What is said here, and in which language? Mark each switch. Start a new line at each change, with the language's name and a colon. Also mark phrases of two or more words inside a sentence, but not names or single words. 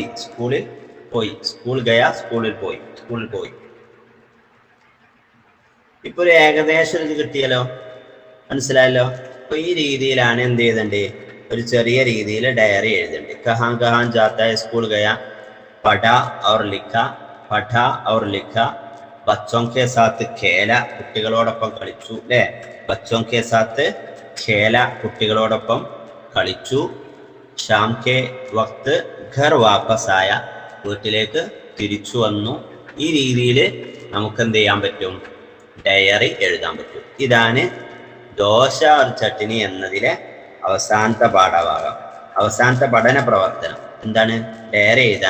Malayalam: സ്കൂളിൽ പോയി.
Hindi: स्कूल गया,
Malayalam: സ്കൂളിൽ പോയി. സ്കൂളിൽ പോയി. ഇപ്പൊ ഒരു ഏകദേശം ഇത് കിട്ടിയല്ലോ, മനസ്സിലായല്ലോ. അപ്പൊ ഈ രീതിയിലാണ് എന്ത് ചെയ്തണ്ടേ, ഒരു ചെറിയ രീതിയിൽ ഡയറി എഴുതണ്ടേ.
Hindi: कहाँ कहाँ जाता है स्कूल गया, पढ़ और लिखा, पढ़ और लिखा, बच्चों के साथ खेला,
Malayalam: കുട്ടികളോടൊപ്പം കളിച്ചു അല്ലേ.
Hindi: बच्चों के साथ खेला,
Malayalam: കുട്ടികളോടൊപ്പം കളിച്ചു.
Hindi: शाम के वक्त घर वापस आया,
Malayalam: വീട്ടിലേക്ക് തിരിച്ചു വന്നു. ഈ രീതിയിൽ നമുക്ക് എന്ത് ചെയ്യാൻ പറ്റും, ഡയറി എഴുതാൻ പറ്റും. ഇതാണ് ദോശ और ചട്നി എന്നതിലെ അവസാനത്തെ പാഠഭാഗം, അവസാനത്തെ പഠന പ്രവർത്തനം. എന്താണ്, ഡയറി എഴുതാൻ.